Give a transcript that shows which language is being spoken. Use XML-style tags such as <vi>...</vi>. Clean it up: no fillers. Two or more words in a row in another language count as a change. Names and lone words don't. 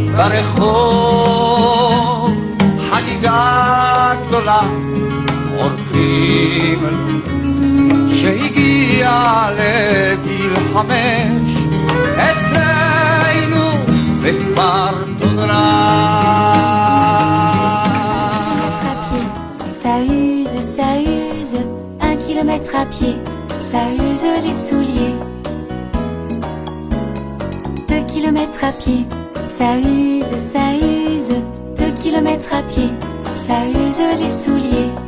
<he>ברחוב חגיגה גדולה עורכים לו שהגיע לגיל 5 אצלנו בכפר תודרה.</he> <fr>Ça use, 1 kilomètre à pied, ça use les souliers. 2 kilomètres à pied, ça use, 2 kilomètres à pied, ça use les souliers.</fr>